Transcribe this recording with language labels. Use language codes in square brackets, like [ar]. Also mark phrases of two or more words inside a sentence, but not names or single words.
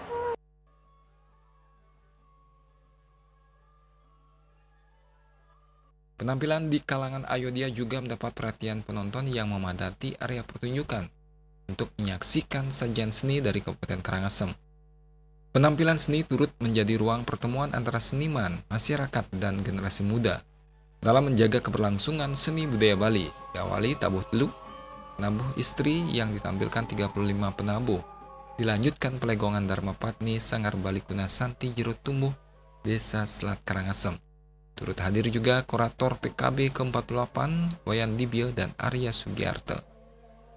[id] Penampilan di kalangan Ayodhya juga mendapat perhatian penonton yang memadati area pertunjukan untuk menyaksikan sajian seni dari Kabupaten Karangasem. Penampilan seni turut menjadi ruang pertemuan antara seniman, masyarakat, dan generasi muda dalam menjaga keberlangsungan seni budaya Bali. Diawali tabuh teluk, penabuh istri yang ditampilkan 35 penabuh, dilanjutkan Pelegongan Dharma Patni Sanggar Bali Kuna Santi Jero Tumbuk, Desa Selat Karangasem. Turut hadir juga kurator PKB ke-48 Wayan Dibyo dan Arya Sugiarto.